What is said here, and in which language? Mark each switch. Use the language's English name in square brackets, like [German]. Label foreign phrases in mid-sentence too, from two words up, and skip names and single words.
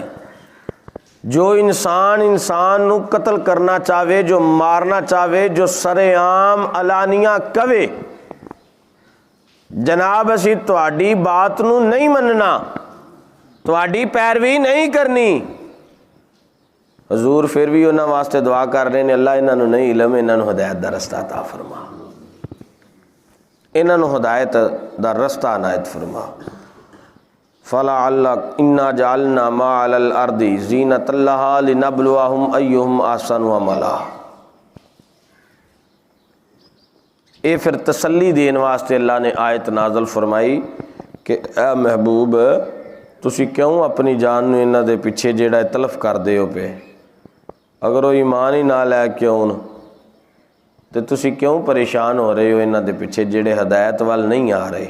[Punjabi] جو انسان نوں قتل کرنا چاہے، جو مارنا چاہے، جو سرعام اعلانیہ کوے جناب اسی تہاڈی بات نوں نہیں مننا، تہاڈی پیروی نہیں کرنی، حضور فیر بھی انہاں واسطے دعا کر رہے ہیں اللہ انہاں نوں نہیں علم، انہاں نوں ہدایت دا رستہ عطا فرما، انہاں نوں ہدایت دا رستہ عنایت فرما. [Arabic] فلا الله إنا جعلنا ما على الأرض زينة لها لنبلوهم أيهم أحسن عملا. [Punjabi] یہ فیر تسلی دین واسطے اللہ نے آیت نازل فرمائی کہ اے محبوب تسی کیوں اپنی جان نوں انہاں دے پچھے جیہڑا تلف کردے ہو پے، اگر وہ ایمان ہی نہ لے کے آؤن تے تسی کیوں پریشان ہو رہے ہو انہاں دے پچھے جیہڑے ہدایت وال نہیں آ رہے.